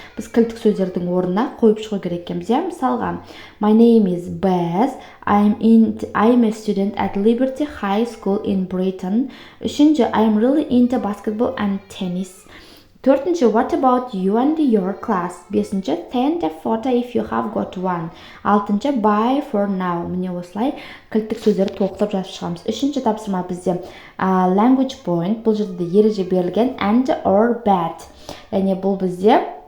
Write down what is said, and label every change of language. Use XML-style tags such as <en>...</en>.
<kk>Біз кілттік сөздердің орнына қойып шығу керек екенбіз. Мысалға,</kk> <en>my name is Beth. I'm a student at Liberty High School in Britain.</en> <kk>Үшінші,</kk> <en>I'm really into basketball and tennis.</en> <kk>Төртінші,</kk> <en>what about you and your class?</en> <kk>Бесінші,</kk> <en>send a photo if you have got one.</en> <kk>Алтыншы,</kk> <en>bye for now.</en> <kk>Міне осылай кілттік сөздерді толықтырып жазып шығамыз. Үшінші тапсырма бізде language point. Бұл жерде ереже берілген and or bad. Яғни бұл бізде</kk>